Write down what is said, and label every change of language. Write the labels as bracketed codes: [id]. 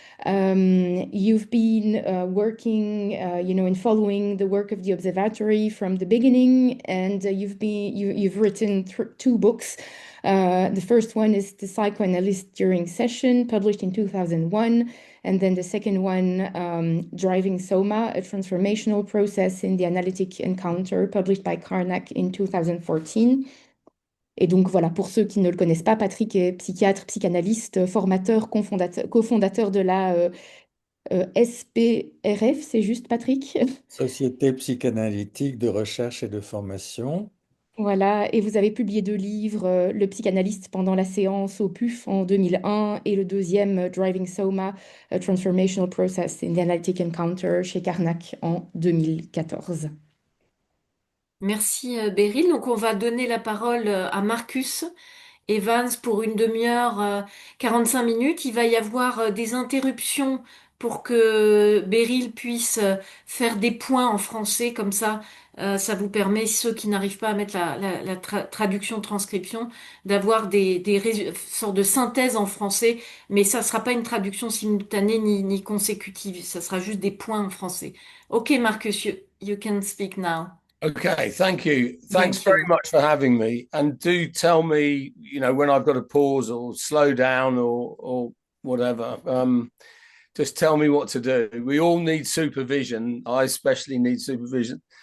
[en] You've been working, and following the work of the observatory from the beginning, and you've written 2 books. The first one is The Psychoanalyst During Session, published in 2001, and then the second one, Driving Soma, a transformational process in the analytic encounter, published by Karnak in 2014. [fr] Et donc voilà, pour ceux qui ne le connaissent pas, Patrick est psychiatre, psychanalyste, formateur, cofondateur de la SPRF, c'est juste Patrick? Société psychanalytique de recherche et de formation. Voilà, et vous avez publié 2 livres, Le psychanalyste pendant la séance au PUF en 2001 et le deuxième, Driving Soma, A Transformational Process in the Analytic Encounter chez Carnac en 2014. Merci Beryl. Donc on va donner la parole à Marcus Evans pour une demi-heure, 5 minutes. Il va y avoir des interruptions pour que Beryl puisse faire des points en français, comme ça, ça vous permet, ceux qui n'arrivent pas à mettre la traduction, transcription, d'avoir des sortes de synthèses en français, mais ça sera pas une traduction simultanée ni consécutive, ça sera juste des points en français. [en] Ok, Marcus, you can speak now. Okay, thank you. Thanks Thank very you. much for having me. And do tell me, when I've got to pause or slow down or whatever. Just tell me what to do. We all need supervision. I especially need supervision.